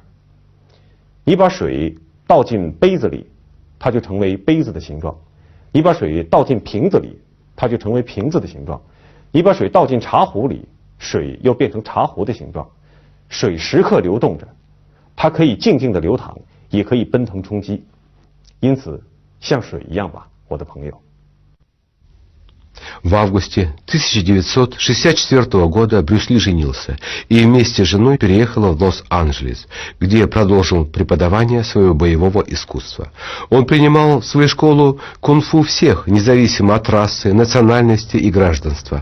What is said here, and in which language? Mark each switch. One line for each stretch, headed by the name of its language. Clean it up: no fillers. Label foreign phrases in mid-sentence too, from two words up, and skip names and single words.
Chinese: 你把水倒进杯子里，它就成为杯子的形状；你把水倒进瓶子里，它就成为瓶子的形状；你把水倒进茶壶里，水又变成茶壶的形状。水时刻流动着，它可以静静的流淌，也可以奔腾冲击。因此，像水一样吧，我的朋友。
Russian: В августе 1964 года Брюс Ли женился и вместе с женой переехал в Лос-Анджелес, где продолжил преподавание своего боевого искусства. Он принимал в свою школу кунг-фу всех, независимо от расы, национальности и гражданства.